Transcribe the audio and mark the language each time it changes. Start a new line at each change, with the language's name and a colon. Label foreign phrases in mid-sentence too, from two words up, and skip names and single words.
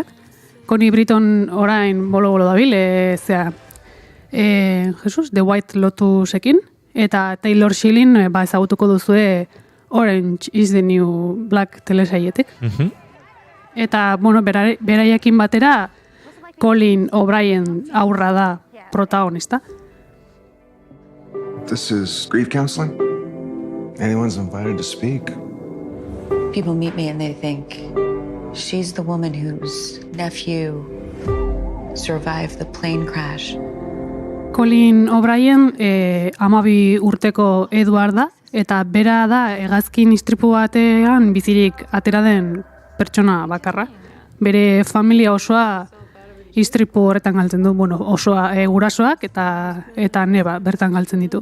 Basque: Connie Britton orain bolo dabil, The White Lotusekin. Eta Taylor Schilling, ezagutuko duzue Orange is the New Black telesaietik. Eta, beraiekin batera, Colin O'Brien aurra da protagonista.
English: This is grief counseling? Anyone's invited to speak. People meet me and they think she's the woman whose nephew survived the plane crash.
Basque: Colin O'Brien 12 urteko Edward da, eta bera da hegazkin istripu batean bizirik atera den pertsona bakarra. Bere familia osoa istripu horretan galtzen du, osoa gurasoak eta neba bertan galtzen ditu.